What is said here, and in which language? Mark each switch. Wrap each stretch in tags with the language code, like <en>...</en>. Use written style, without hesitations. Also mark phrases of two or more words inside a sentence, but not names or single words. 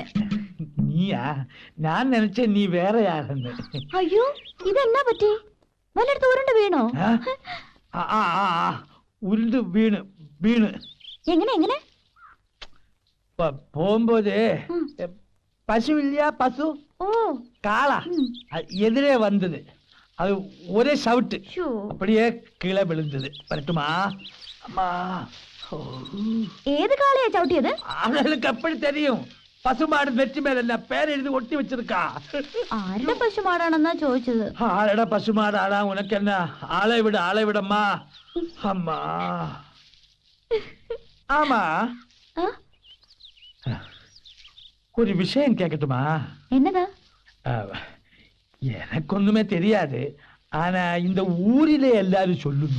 <ml>നീയാ? ഞാൻ നനച്ച നീ വേറെ ആളെന്ന്. അയ്യോ ഇതെന്നാ പറ്റി? വല്ലയിടത്ത് ഉരുണ്ട് വീണോ? ഉരുണ്ട് വീണ് വീണ് എങ്ങനെ എങ്ങനെ? പോകുമ്പോതേ പശു ഇല്ല, പശു കാള</ml> <ta>எதிரே வந்தது. அது ஒரே சவுட்டு, அப்படியே கீழே விழுந்தது. வரட்டுமா? அம்மா.</ta> <ml>ഏത് കാളയാ ചവിട്ടിയത്?</ml> <ta>அவளுக்கு எப்படி தெரியும்? பசுமாடு நெற்றி மேல பேர் எழுதி ஒட்டி வச்சிருக்கா.</ta> <ml>ആരുടെ പശുമാടാണെന്നാ ചോദിച്ചത്.</ml> <ta>ஆளடா பசுமாடாடா, உனக்கு என்ன? ஆளை விடு ஆளை விடம்மா. அம்மா. ஆமா, ஒரு விஷயம் கேட்கட்டுமா?</ta> <ml>എന്നതാ?</ml> <ta>எனக்கு ஒண்ணுமே தெரியாது. ஆனா இந்த ஊரிலே எல்லாரும் சொல்லுന്നു.</ta>